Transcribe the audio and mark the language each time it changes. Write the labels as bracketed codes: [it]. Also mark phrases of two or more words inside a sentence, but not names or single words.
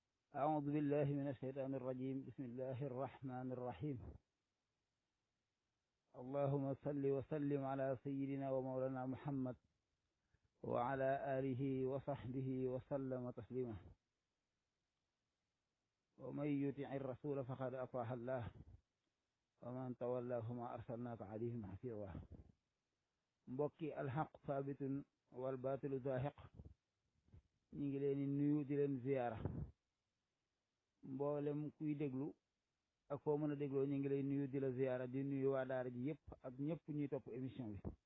[ar] أعوذ بالله من الشيطان الرجيم بسم الله الرحمن الرحيم اللهم صل وسلم على سيدنا ومولانا محمد وعلى آله وصحبه وسلم تسليما ومن يطع الرسول فقد أطاع الله ومن تولى فما أرسلناك عليهم حفيظا mbokki الحق ثابت والباطل زاهق [wo] ñu ngi leen di nuyu di leen ziyaara mboolem kuy déglu ak foo mën a dégloo ñu ngi lay nuyu di la ziyaara di nuyu waa daara ji yëpp ak ñëpp ñuy topp émission bi